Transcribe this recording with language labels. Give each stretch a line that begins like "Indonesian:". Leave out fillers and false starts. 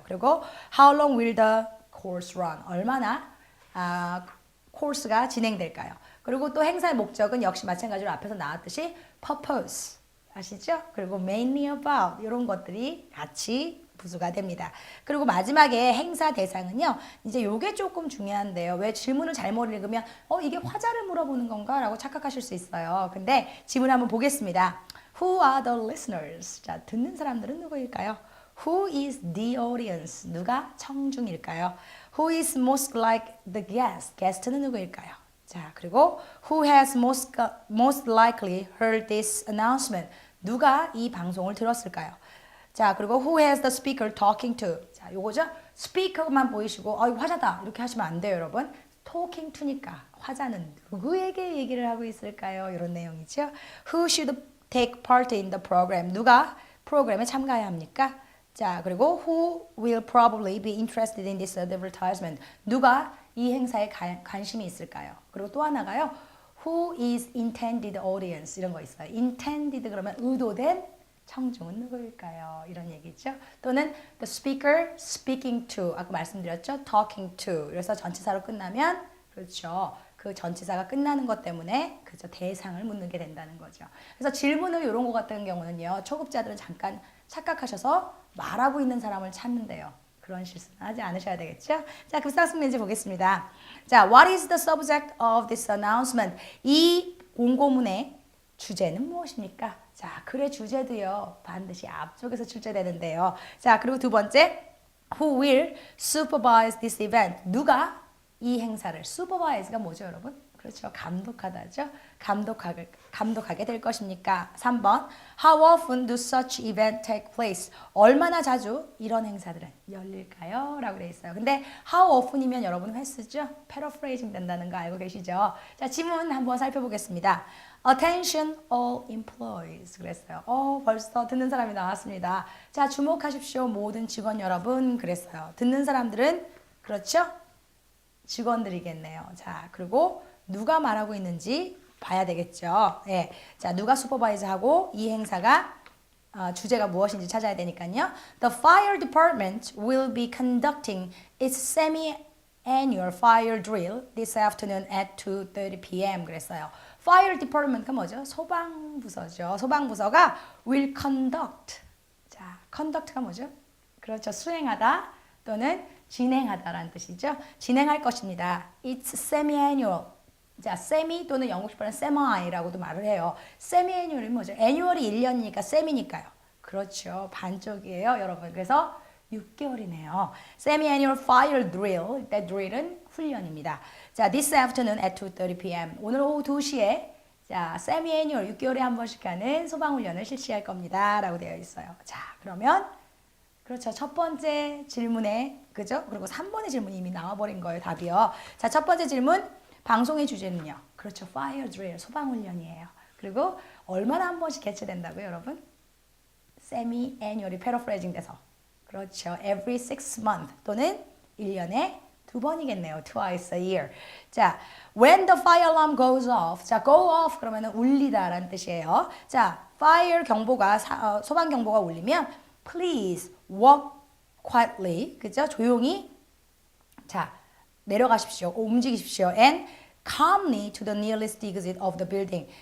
Korean: 그리고
English: How long will the course run?
Korean: 얼마나 코스가 진행될까요? 그리고 또 행사의 목적은 역시 마찬가지로 앞에서 나왔듯이 purpose 아시죠? 그리고
English: mainly about
Korean: 이런 것들이 같이 부수가 됩니다. 그리고 마지막에 행사 대상은요. 이제 요게 조금 중요한데요. 왜 질문을 잘못 읽으면 이게 화자를 물어보는 건가? 라고 착각하실 수 있어요. 근데 지문 한번 보겠습니다.
English: Who are the listeners?
Korean: 자, 듣는 사람들은 누구일까요?
English: Who is the audience?
Korean: 누가 청중일까요?
English: Who is most like the guest?
Korean: 게스트는 누구일까요? 자, 그리고
English: Who has most likely heard this announcement?
Korean: 누가 이 방송을 들었을까요? 자, 그리고
English: who has the speaker talking to?
Korean: 자, 요거죠? 스피커만 보이시고 화자다 이렇게 하시면 안 돼요, 여러분. talking to니까 화자는 누구에게 얘기를 하고 있을까요? 이런 내용이죠.
English: Who should take part in the program?
Korean: 누가 프로그램에 참가해야 합니까? 자, 그리고
English: who will probably be interested in this advertisement?
Korean: 누가 이 행사에 관심이 있을까요? 그리고 또 하나가요.
English: Who is intended audience?
Korean: 이런 거 있어요. intended 그러면 의도된 청중은 누구일까요? 이런 얘기죠.
English: 또는 the speaker speaking to
Korean: 아까 말씀드렸죠. talking to 그래서 전치사로 끝나면 그렇죠. 그 전치사가 끝나는 것 때문에 그죠 대상을 묻는 게 된다는 거죠. 그래서 질문을 이런 거 같은 경우는요. 초급자들은 잠깐 착각하셔서 말하고 있는 사람을 찾는데요. 그런 실수는 하지 않으셔야 되겠죠. 자, 급상승 문제 보겠습니다.
English: 자, what is the subject of this announcement?
Korean: 이 공고문의 주제는 무엇입니까? 자, 글의 주제도요. 반드시 앞쪽에서 출제되는데요. 자, 그리고 두 번째,
English: who will supervise this event?
Korean: 누가 이 행사를 supervise가 뭐죠, 여러분? 그렇죠. 감독하다죠. 감독하게 될 것입니까?
English: 3번, how often do such events take place?
Korean: 얼마나 자주 이런 행사들은 열릴까요? 라고 되어 있어요. 근데 how often이면 여러분 횟수죠? paraphrasing 된다는 거 알고 계시죠? 자, 지문 한번 살펴보겠습니다.
English: Attention all employees
Korean: 그랬어요. 벌써 듣는 사람이 나왔습니다. 자, 주목하십시오. 모든 직원 여러분 그랬어요. 듣는 사람들은 그렇죠? 직원들이겠네요. 자, 그리고 누가 말하고 있는지 봐야 되겠죠. 예. 자, 누가 슈퍼바이즈하고 이 행사가 주제가 무엇인지 찾아야 되니까요.
English: The fire department will be conducting its semi-annual fire drill this afternoon at 2:30 p.m.
Korean: 그랬어요. Fire department가 뭐죠? 소방부서죠. 소방부서가 will conduct. 자, conduct가 뭐죠? 그렇죠. 수행하다 또는 진행하다라는 뜻이죠. 진행할 것입니다.
English: It's semi-annual.
Korean: 자, semi 또는 영국식 발음 semi라고도 말을 해요. semi-annual이 뭐죠? annual이 1년이니까 semi니까요. 그렇죠. 반쪽이에요, 여러분. 그래서 6개월이네요.
English: Semi-annual fire drill.
Korean: 이때 drill은 훈련입니다.
English: 자, this afternoon at 2:30 p.m.
Korean: 오늘 오후 2시에 자, semi-annual 6개월에 한 번씩 하는 소방훈련을 실시할 겁니다. 라고 되어 있어요. 자, 그러면 그렇죠. 첫 번째 질문에 그죠? 그리고 3번의 질문이 이미 나와버린 거예요. 답이요. 자, 첫 번째 질문 방송의 주제는요. 그렇죠.
English: Fire drill,
Korean: 소방훈련이에요. 그리고 얼마나 한 번씩 개최된다고요, 여러분?
English: Semi-annually, paraphrasing 돼서.
Korean: 그렇죠.
English: Every 6 months
Korean: 또는 1년에 2번이겠네요.
English: Twice a year. 자, when the fire alarm goes off.
Korean: 자, go off 그러면은 울리다 라는 뜻이에요. 자, fire 경보가, 소방 경보가 울리면
English: please walk quietly.
Korean: 그죠? 조용히. 자, 내려가십시오. 움직이십시오.
English: And calmly to the nearest exit of the building.